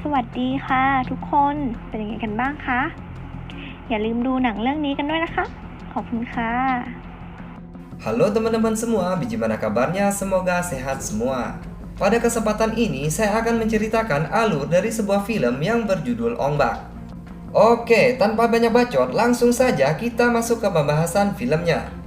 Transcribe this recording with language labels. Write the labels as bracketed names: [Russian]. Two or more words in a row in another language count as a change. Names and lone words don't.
[Thai] ดีค่ะทุกคนเป็นยังไงกันบ้างคะอย่าลืมดูหนังเรื่องนี้กันด้วยนะคะขอบคุณค่ะ [Indonesian] Halo teman-teman semua, bagaimana kabarnya? Semoga sehat semua. Pada kesempatan ini, saya akan menceritakan alur dari sebuah film yang berjudul Ong-Bak. Oke, tanpa banyak bacot, langsung saja kita masuk ke pembahasan filmnya.